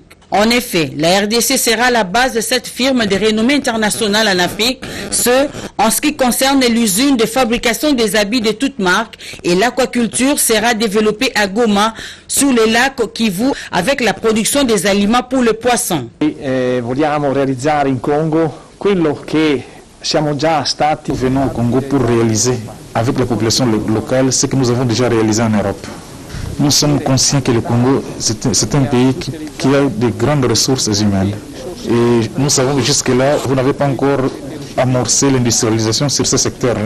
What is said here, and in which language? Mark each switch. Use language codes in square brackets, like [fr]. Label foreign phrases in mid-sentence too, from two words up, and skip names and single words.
[fr] En effet, la RDC sera la base de cette firme de renommée internationale en Afrique, en ce qui concerne l'usine de fabrication des habits de toutes marques, et l'aquaculture sera développée à Goma, sous le lac Kivu, avec la production des aliments pour le poisson. [it] Vogliamo realizzare in Congo quello che siamo già stati. [fr] Venons au Congo pour réaliser avec la population locale ce que nous avons déjà réalisé en Europe. Nous sommes conscients que le Congo, c'est un pays qui a de grandes ressources humaines. Et nous savons que jusque-là, vous n'avez pas encore amorcé l'industrialisation sur ce secteur-là.